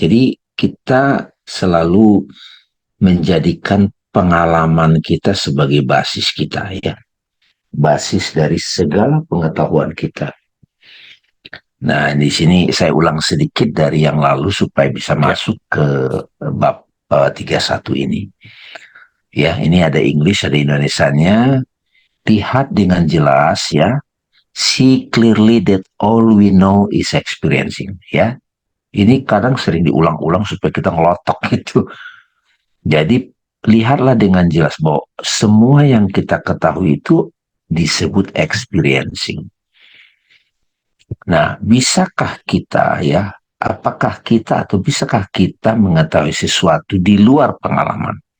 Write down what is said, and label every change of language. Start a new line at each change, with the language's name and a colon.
Indonesian: Jadi kita selalu menjadikan pengalaman kita sebagai basis kita ya, basis dari segala pengetahuan kita. Nah, di sini saya ulang sedikit dari yang lalu supaya bisa Ya. masuk ke bab 31 ini. Ya, ini ada English, ada Indonesianya. Lihat dengan jelas ya.
English: See clearly that all we know is experiencing.
Indonesian: Ya, ini kadang sering diulang-ulang supaya kita ngelotok gitu. Jadi lihatlah dengan jelas bahwa semua yang kita ketahui itu disebut experiencing. Nah, bisakah kita ya, apakah kita atau bisakah kita mengetahui sesuatu di luar pengalaman?